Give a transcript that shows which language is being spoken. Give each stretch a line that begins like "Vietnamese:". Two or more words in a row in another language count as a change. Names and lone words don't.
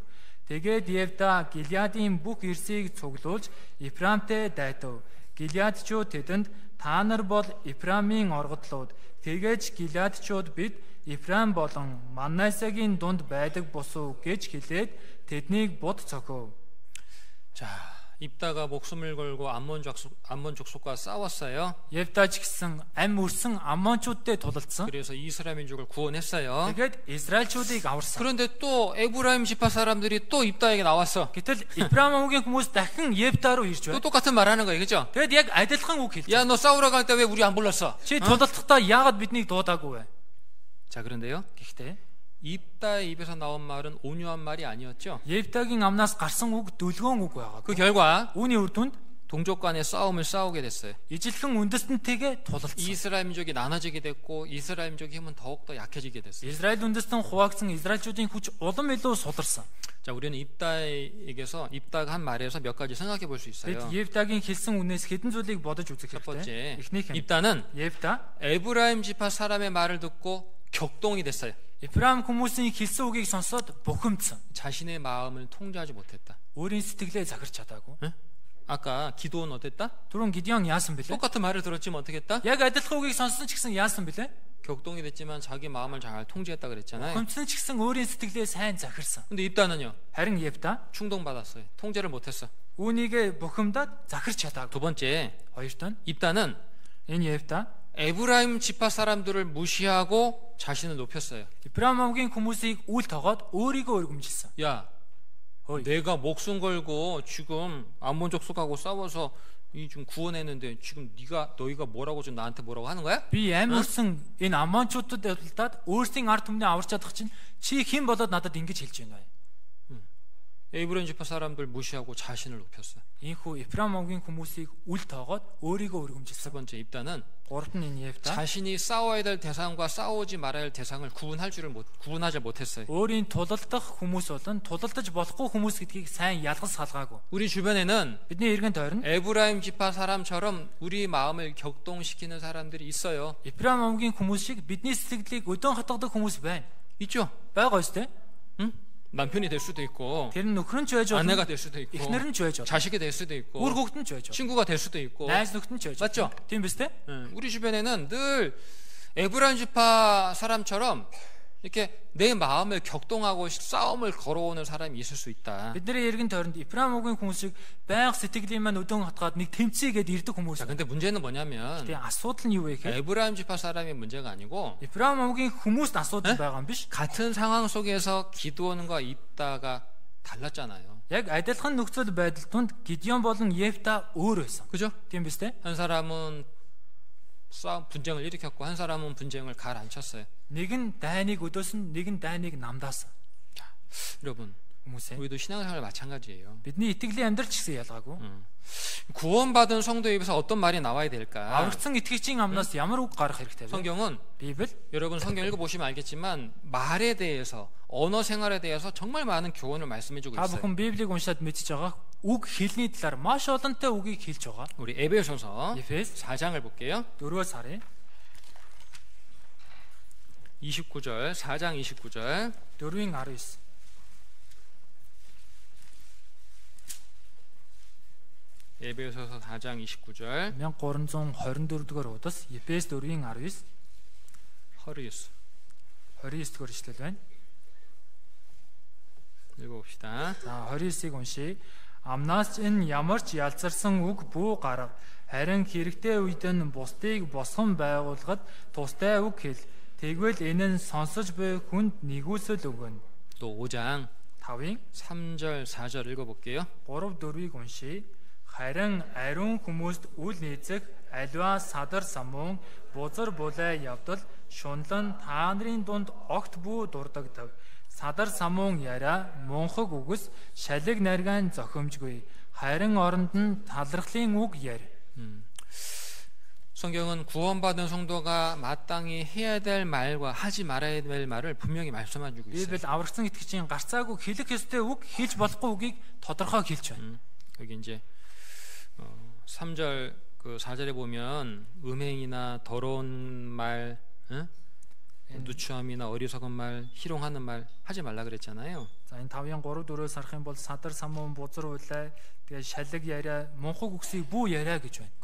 Mongolian: Тэгээд Ефта Гилеадын бүх эрсийг цуглуулж Ифрамтэй дайтав. Гилеадчууд тэдэнд та нар бол Ифрамын оргодлууд. Тэгээж Гилеадчууд бид Ифрам болон Манасегийн дунд байдаг босуу гэж хэлээд тэднийг бод цохов.
Korean: 자, 입다가 목숨을 걸고 암몬 족속과 싸웠어요.
Mongolian: Ефтач гэсэн ам өрсөн Аммончуудтэй тулалдсан.
Korean: 그래서 이스라엘 민족을 구원했어요.
Mongolian: Тэгээд Израильчуудыг аварсан.
Korean: 그런데 또 에브라임 지파 사람들이 또 입다에게 나왔어.
Mongolian: Гэтэл Ифрам өвгийн хүмүүс дахин Ефта руу ирж
Korean: 또
Mongolian: байна.
Korean: 똑같은 말 하는 거예요. 그죠?
Mongolian: Тэгэд яг адилхан үг хэлж.
Korean: 야, 너 싸우러 갈 때 왜 우리 안 불렀어?
Mongolian: Чи тулалдахдаа яагаад биднийг дуудаагүй вэ?
Korean: 자, 그런데요.
Mongolian: Гэхдээ
Korean: 입다의 입에서 나온 말은 온유한 말이 아니었죠.
Mongolian: Ефтагийн амнаас гарсан үг дүлгөөн үг байгаа.
Korean: 그 결과
Mongolian: Үүний үр дүнд
Korean: 동족 간의 싸움을 싸우게 됐어요.
Mongolian: ижилхэн үндэстэнтэйгээ тулалдсан.
Korean: 이스라엘 민족이 나눠지게 됐고 이스라엘 민족의 힘은 더욱더 약해지게 됐어요.
Mongolian: Израиль үндэстэн хуваагдсан Израильчүүдийн хүч улам илүү сударсан.
Korean: 자, 우리는 입다가 한 말에서 몇 가지 생각해 볼 수 있어요.
Mongolian: Бид Ефтагийн хэлсэн үнээс хэдэн зүйлийг бодож үзэх
Korean: 첫 번째,
Mongolian: хэрэгтэй. Эхнийх нь
Korean: 입다는
Mongolian: Ефта
Korean: 에브라임 지파 사람의 말을 듣고 격동이 됐어요.
Mongolian: Ифрам хүмүүсийн хэлсэн үгийг сонсоод бухимдсан.
Korean: 자신의 마음을 통제하지 못했다.
Mongolian: Өөрийн сэтгэлээ захирч чадаагүй.
Korean: 아까 기도는 어땠다?
Mongolian: Түрүүн Гидеон яасан бэлээ?
Korean: 똑같은 말을 들었지만 어떻게 했다?
Mongolian: Яг адилхан үгийг сонссон ч гэсэн яасан бэлээ?
Korean: 격동이 됐지만 자기 마음을 잘 통제했다 그랬잖아요.
Mongolian: Бухимдсан ч гэсэн өөрийн сэтгэлээ сайн захирсан.
Korean: 근데 입다는요?
Mongolian: Харин Ефта
Korean: 충동받았어요. 통제를 못했어.
Mongolian: үүнийгээ бухимдаад захирч чадаагүй.
Korean: 두 번째,
Mongolian: Хоёрт нь
Korean: 입다는
Mongolian: энэ Ефта
Korean: 에브라임 지파 사람들을 무시하고 자신을 높였어요.
Mongolian: Ифрам өвгийн хүмүүсийг үл тоогоод өөрийгөө өргөмжилсөн.
Korean: 야, 어이. 내가 목숨 걸고 지금 암몬 족속하고 싸워서 이 좀 구원했는데 지금 너희가 뭐라고 지금 나한테 뭐라고 하는 거야?
Mongolian: Би ам өрсөн энэ Аммончуудад тулдаад өөрсдийн ард түмний аварч чадах чинь чи хэн болоод надад ингэж хэлж байна вэ?
Korean: 에브라임 지파 사람들 무시하고 자신을 높였어.
Mongolian: Ийхүү Ифрам өвгийн хүмүүсийг үл тоогоод өөрийгөө
Korean: 세
Mongolian: өргөмжилсөн.
Korean: 번째, 입다는
Mongolian: Гуравт нь энэ Ефта
Korean: 자신이 싸워야 될 대상과 싸우지 말아야 할 대상을 구분하지 못했어요.
Mongolian: өөрийн тулалдах хүмүүс болон тулалдаж болохгүй хүмүүс гэдгийг сайн ялгаж салгаагүй.
Korean: 우리 주변에는
Mongolian: Бидний эргэн тойрон
Korean: 에브라임 지파 사람처럼 우리 마음을 격동시키는 사람들이 있어요.
Mongolian: Ифрам өвгийн хүмүүс шиг бидний сэтгэлийг өдөн хатгадаг хүмүүс байна.
Korean: 있죠?
Mongolian: Байгаа шүү дээ.
Korean: 응? 남편이 될 수도 있고,
Mongolian: Тэр нь нөхөр нь ч байж болно.
Korean: 아내가 될 수도 있고,
Mongolian: Эхнэр нь ч байж болно.
Korean: 자식이 될 수도 있고,
Mongolian: Үр хүүхэд нь ч байж болно.
Korean: 친구가 될 수도 있고.
Mongolian: Найз нөхд нь ч байж
Korean: 맞죠?
Mongolian: болно. Тийм биз дээ?
Korean: 우리 주변에는 늘 에브라임 지파 사람처럼 이렇게 내 마음을 격동하고 싸움을 걸어오는 사람이 있을 수 있다.
Mongolian: Бидний эргэн тойронд Ибрахимгийн хүмүүсийг байнга сэтгэлийн маань өдөн хатгаад нэг тэмцээгээд ирдэг хүмүүс.
Korean: 자, 근데 문제는 뭐냐면
Mongolian: Тэгээ асуудал нь юу вэ гэхээр
Korean: 에브라임 지파 사람의 문제가 아니고
Mongolian: Ибрахимгийн хүмүүст асуудал байгаа юм биш.
Korean: 같은 상황 속에서 기드온과 입다가 달랐잖아요.
Mongolian: Яг адилхан нөхцөл байдал тунд Гидеон болон Ефта өөр байсан.
Korean: 그죠?
Mongolian: Тийм биз дээ?
Korean: 한 사람은 싸움 분쟁을 일으켰고 한 사람은 분쟁을 가라앉혔어요.
Mongolian: Нэг нь дайныг өдөөсөн, нэг нь дайныг намдаасан.
Korean: 여러분,
Mongolian: Хүмүүсээ.
Korean: 우리도 신앙생활 마찬가지예요.
Mongolian: Бидний итгэлийн амьдрал ч гэсэн ялгаагүй.
Korean: 구원받은 성도에 입에서 어떤 말이 나와야 될까?
Mongolian: Аврагдсан итгэгчийн амнаас ямар үг гарах хэрэгтэй вэ?
Korean: 성경은
Mongolian: Библи
Korean: 여러분 성경 읽어보시면 알겠지만 말에 대해서 언어 생활에 대해서 정말 많은 교훈을 말씀해주고
Mongolian: та
Korean: 있어요.
Mongolian: бүхэн Библийг уншаад мэдчихэж байгаа. Үг хэлний талаар маш олонтой үгийг хэлж байгаа.
Korean: 우리 에베소서
Mongolian: Эфес
Korean: 4장을 볼게요.
Mongolian: 4-өөс харъя.
Korean: 29절, 4장 29절.
Mongolian: 4-ийн 19.
Korean: 에베소서 4장 29절.
Mongolian: 1324 дугаар удас Эфес 4-ийн 19 허리스 29 дугаар ишлэл байна.
Korean: 읽어봅시다.
Mongolian: За 29-ыг уншийе. Амнаас энэ ямар ч ялзарсан үг бүү гарга. Харин хэрэгтэй үед нь бусдыг босгон байгуулахад тустай үг хэл. Тэгвэл энэ нь сонсож буй хүнд нэгүсэл өгнө.
Korean: 또 5장
Mongolian: 5-ийн
Korean: 3절, 4절 읽어볼게요.
Mongolian: 3-4-ийг уншийе. Харин ариун хүмүүст үл нийцэх аливаа садар самуун бузар булай явдал шунлан та нарын дунд огт бүү дурдагдаг. Садар самуун яриа мунхаг үгс шалиг наргаан зохимжгүй. Харин оронд нь талархлын үг ярь.
Korean: 성경은 구원받은 성도가 마땅히 해야 될 말과 하지 말아야 될 말을 분명히 말씀해주고 있어요.
Mongolian: Библи аврагдсан итгэгчийн гарцаагүй хэлэх ёстой үг, хэлж болохгүй үгийг тодорхой хэлж байна.
Korean: 여기 이제 3절 그 4절에 보면 음행이나 더러운 말, 누추함이나 어리석은 말, 희롱하는 말 하지 말라 그랬잖아요.
Mongolian: За энэ 5-ын 3-4-өөс харах юм бол садар самуун бузар улай тэгээ шалиг яриа мунхаг үгсийг бүү яриа гэж байна.